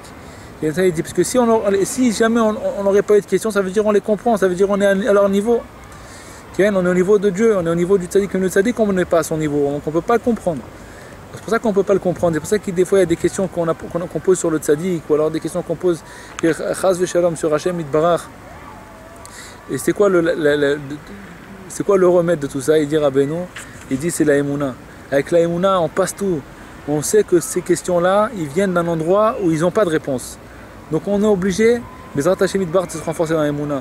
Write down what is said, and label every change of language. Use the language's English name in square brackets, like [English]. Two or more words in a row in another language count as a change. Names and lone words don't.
[French] Et ça, il dit, parce que si jamais on n'aurait pas eu de questions, ça veut dire on les comprend, ça veut dire on est à leur niveau. On est au niveau de Dieu, on est au niveau du tzaddik. Le tzaddik, on n'est pas à son niveau, donc on ne peut pas le comprendre. C'est pour ça qu'on ne peut pas le comprendre. C'est pour ça que des fois il y a des questions qu'on pose sur le tzaddik, ou alors des questions qu'on pose [Hebrew] חס ושלום [French] sur [Hebrew] השם יתברך. [French] Et c'est quoi le remède de tout ça? Il dit Rabbeinu, il dit c'est la Emouna. Avec la Emouna, on passe tout. On sait que ces questions-là, ils viennent d'un endroit où ils n'ont pas de réponse. Donc on est obligé, [Hebrew] בעזרת השם יתברך, [French] de se renforcer dans l'Emouna.